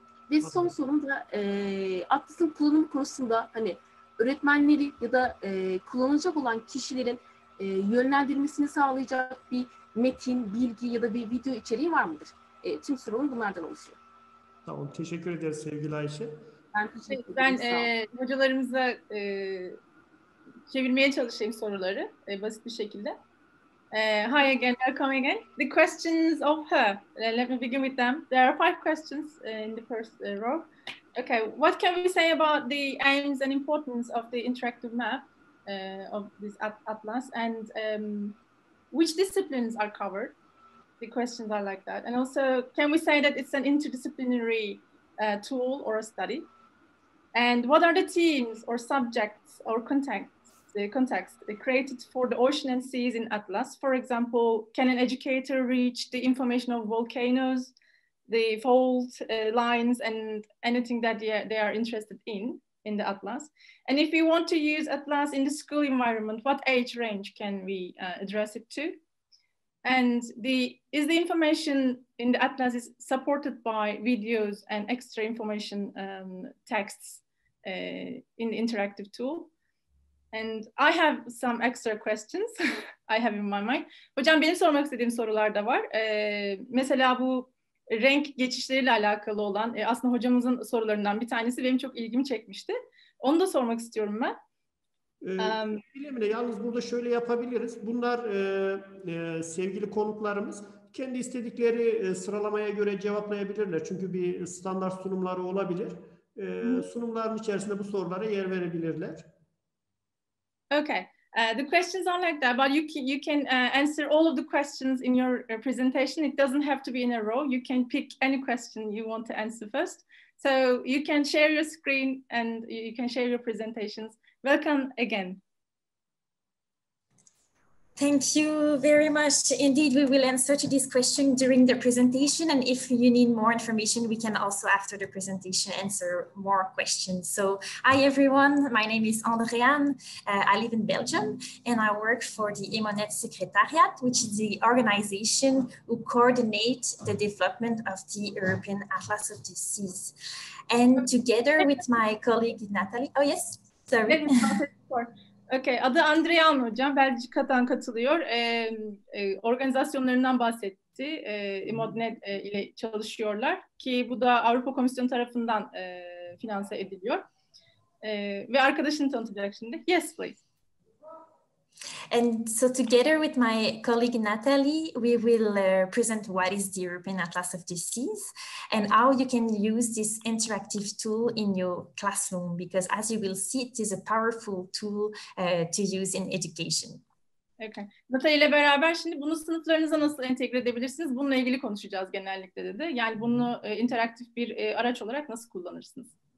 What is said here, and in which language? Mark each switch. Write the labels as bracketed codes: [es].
[tr] Ve son sorum da Atlas'ın kullanım konusunda hani öğretmenleri ya da kullanacak olan kişilerin yönlendirmesini sağlayacak bir metin, bilgi ya da bir video içeriği var mıdır? Tüm sorum bunlardan oluşuyor. Tamam, teşekkür ederiz sevgili Ayşe. Ben hocalarımıza çevirmeye çalışayım soruları basit bir şekilde. [en] Hi again, welcome again. The questions of her. Let me begin with them. There are 5 questions in the first row. Okay, what can we say about the aims and importance of the interactive map of this atlas, and which disciplines are covered? The questions are like that. And also, can we say that it's an interdisciplinary tool or a study? And what are the themes or subjects or context created for the ocean and seas in Atlas? For example, can an educator reach the information of volcanoes, the fault lines, and anything that they are interested in the Atlas? And if we want to use Atlas in the school environment, what age range can we address it to? And is the information in the Atlas is supported by videos and extra information texts in the interactive tool? And I have some extra questions I have in my mind. [tr] Hocam, benim sormak istediğim sorular da var. Mesela bu renk geçişleriyle alakalı olan aslında hocamızın sorularından bir tanesi benim çok ilgimi çekmişti. Onu da sormak istiyorum ben. Emine, yalnız burada şöyle yapabiliriz. Bunlar sevgili konuklarımız kendi istedikleri sıralamaya göre cevaplayabilirler. Çünkü bir standart sunumları olabilir. Sunumların içerisinde bu sorulara yer verebilirler. [en] Okay. The questions are like that, but you can answer all of the questions in your presentation. It doesn't have to be in a row. You can pick any question you want to answer first. So you can share your screen and you can share your presentations. Welcome again. Thank you very much. Indeed, we will answer to this question during the presentation. And if you need more information, we can also, after the presentation, answer more questions. So, hi everyone, my name is Andrée-Anne. I live in Belgium and I work for the EMODnet Secretariat, which is the organization who coordinates the development of the European Atlas of the Seas. And together with my colleague Nathalie, oh yes, sorry. [tr] Okay, adı Andrée-Anne hocam. Belçika'dan katılıyor. Organizasyonlarından bahsetti. EMODnet ile çalışıyorlar ki bu da Avrupa Komisyonu tarafından finanse ediliyor. Ve arkadaşını tanıtacak şimdi. [en] Yes, please. And so together with my colleague Nathalie, we will present what is the European Atlas of the Seas and how you can use this interactive tool in your classroom, because as you will see, it is a powerful tool to use in education. Okay. [tr] Nathalie ile beraber şimdi bunu sınıflarınıza nasıl entegre edebilirsiniz? Bununla ilgili konuşacağız genellikle dedi. Yani bunu interaktif bir araç olarak nasıl kullanırsınız?